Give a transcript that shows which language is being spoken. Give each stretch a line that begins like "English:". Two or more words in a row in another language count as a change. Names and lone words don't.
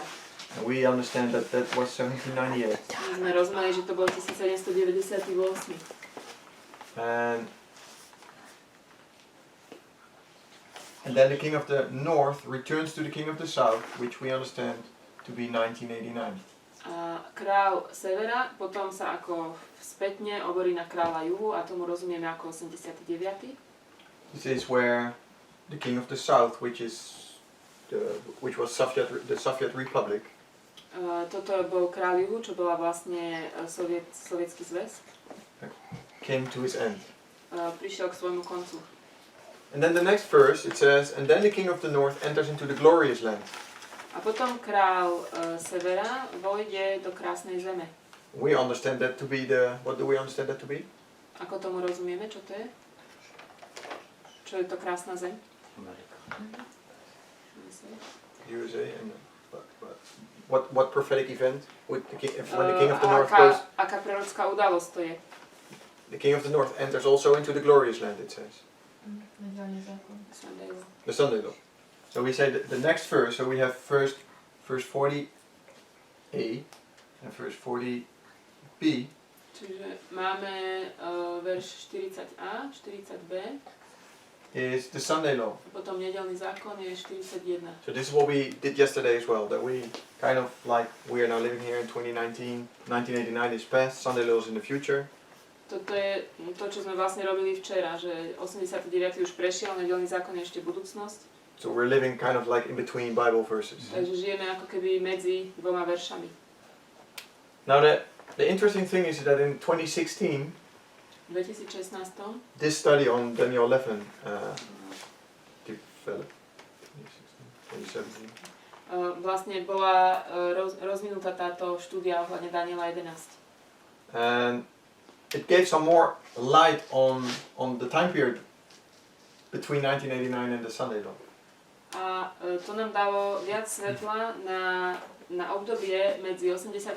English: And we understand that that was 1798.
Slovak: My sme rozumeli, že to bol 1798.
English: And then the king of the north returns to the king of the south, which we understand to be 1989.
Slovak: A král severa potom sa ako spätne oborí na kráľa juhu a tomu rozumieme ako 89.
English: This is where the king of the south, which was the Soviet Republic,
Slovak: Toto bol kráľ juhu, čo bola vlastne sovietský zväz.
English: came to his end.
Slovak: Prišiel k svojmu koncu.
English: And then the next verse it says, and then the king of the north enters into the glorious land.
Slovak: A potom král severa vojde do krásnej zeme.
English: We understand that to be what do we understand that to be?
Slovak: Ako tomu rozumieme, čo to je? Čo je to krásna zem? Amerika.
English: USA and what prophetic event when the king of the north goes?
Slovak: Aká prorocká udalosť to je?
English: The king of the north enters also into the glorious land, it says.
Slovak: Nedělný zákon.
English: The Sunday law. So we say the next verse, so we have verse 40a and verse 40b.
Slovak: Čiže máme verš 40a, 40b,
English: Is the Sunday law.
Slovak: a potom nedeľný zákon je 41.
English: So this is what we did yesterday as well, that we kind of like, we are now living here in 2019, 1989 is past, Sunday law is in the future.
Slovak: Toto je to, čo sme vlastne robili včera, že 89. už prešiel, nedeľný zákon je ešte budúcnosť.
English: So we're living kind of like in between Bible verses.
Slovak: Takže žijeme ako keby medzi dvoma veršami.
English: Now the interesting thing is that in 2016,
Slovak: V 2016
English: this study on Daniel 11 developed. 2017.
Slovak: Vlastne bola rozvinutá táto štúdia ohľadne Daniela 11.
English: And it gave some more light on the time period between 1989 and the Sunday law.
Slovak: A to nám dalo viac svetla na obdobie medzi 89.